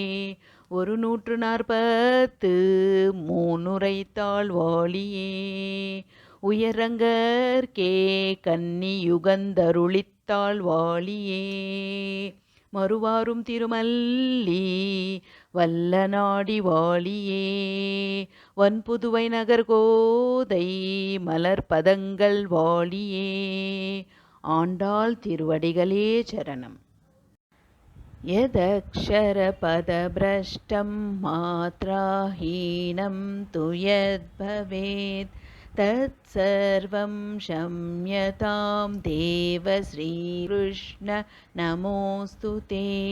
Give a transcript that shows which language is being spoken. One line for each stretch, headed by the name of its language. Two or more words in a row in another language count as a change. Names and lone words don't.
Tamil: 143 உரைத்தாள் வாழியே, உயரங்கர்க்கே கன்னி யுகந்தருளித்தாள் வாழியே, மறுவாரும் திருமல்லி வல்லநாடி வாழியே, வன்புதுவை நகர் கோதை மலர்பதங்கள் வாழியே. ஆண்டாள் திருவடிகளே சரணம்.
Sanskrit: यदक्षरपदभ्रष्टं मात्राहीनं तु यद्भवेत् तत्सर्वं क्षम्यतां देव श्रीकृष्ण नमोऽस्तु ते,